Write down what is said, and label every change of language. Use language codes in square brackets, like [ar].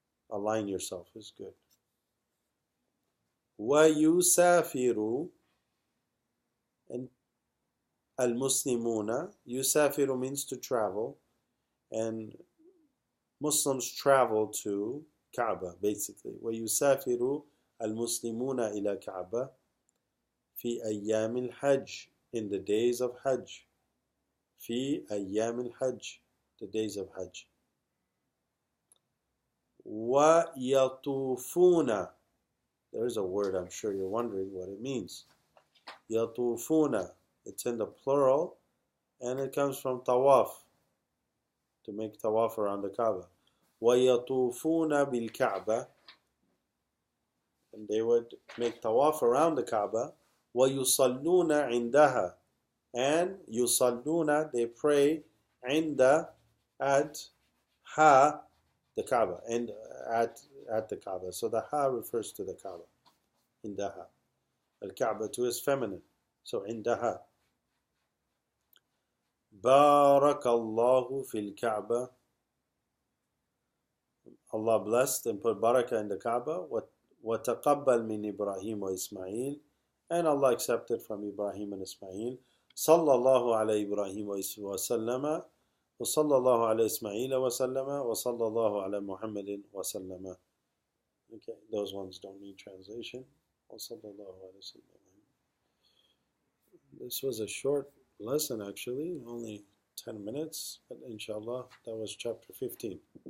[en] Align yourself is good. Wa yusafiru, and al-Muslimuna, yusafiru means to travel, and Muslims travel to Kaaba, basically. [ar] وَيُسَافِرُ الْمُسْلِمُونَ إِلَى كَعْبَةٍ فِي أَيَّامِ الْحَجِّ, [en] in the days of Hajj. [ar] في أيام الحج, [en] the days of Hajj. وَيَطُوفُونَ, there is a word I'm sure you're wondering what it means. يَطُوفُونَ, it's in the plural, and it comes from tawaf, to make tawaf around the Kaaba. [ar] وَيَطُوفُونَ بِالْكَعْبَةِ, [en] and they would make tawaf around the Kaaba. [ar] وَيُصَلُّونَ عِنْدَهَا, [en] and يُصَلُّونَ, they pray, عِنْدَ, at, ha, the Kaaba, and at the Kaaba. So the ha refers to the Kaaba. عِنْدَهَا. Al-Kaaba too is feminine. So عِنْدَهَا. [ar] بارك الله في الكعبة, [en] Allah blessed and put barakah in the Kaaba. [ar] وتقبل من إبراهيم وإسماعيل, [en] and Allah accepted from Ibrahim and Ismail. [ar] صلى الله على إبراهيم وسلم, وصلى الله على إسماعيل وسلم, وصلى الله على محمد وسلم. [en] Okay, those ones don't need translation. [ar] وصلى الله على سيدنا. [en] This was a short lesson actually, only 10 minutes, but inshallah that was chapter 15.